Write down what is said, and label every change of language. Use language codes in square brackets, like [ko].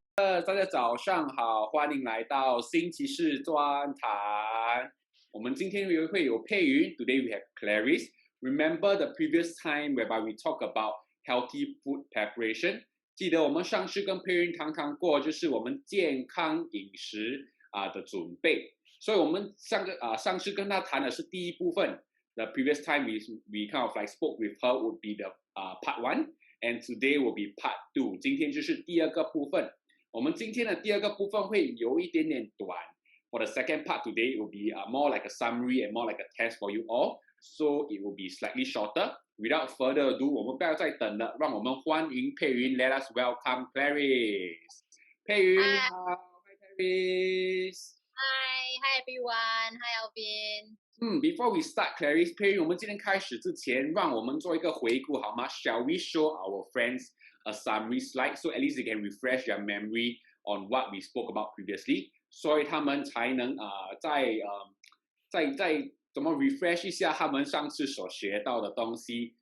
[zh] 大家早上好，欢迎来到星期四专谈。我们今天会有佩云 [en] ，Today we have Clarice. Remember the previous time whereby we talk about healthy food preparation？ [zh] 记得我们上次跟佩云谈过，就是我们健康饮食的准备。所以我们上次跟他谈的是第一部分。 [en] The previous time we kind of like spoke with her would be the part 1。And today will be part 2， [zh] 今天就是第二个部分。我们今天的第二个部分会有一点点短。 [en] For the second part today, it will be more like a summary and more like a test for you all. So it will be slightly shorter. Without further ado， [zh] 我们不要再等了，让我们欢迎佩云。 [en] Let us welcome Clarice。 [zh] 佩云，好 ，Hi Clarice。 [en] Hi everyone. Hi Alvin. Before we start, Clarice, [zh] 佩云，我们今天开始之前，让我们做一个回顾好吗 [en] ？Shall we show our friends a summary slide so at least they can refresh their memory on what we spoke about previously， [zh] 所以他们才能再怎么 refresh 一下他们上次所学到的东西。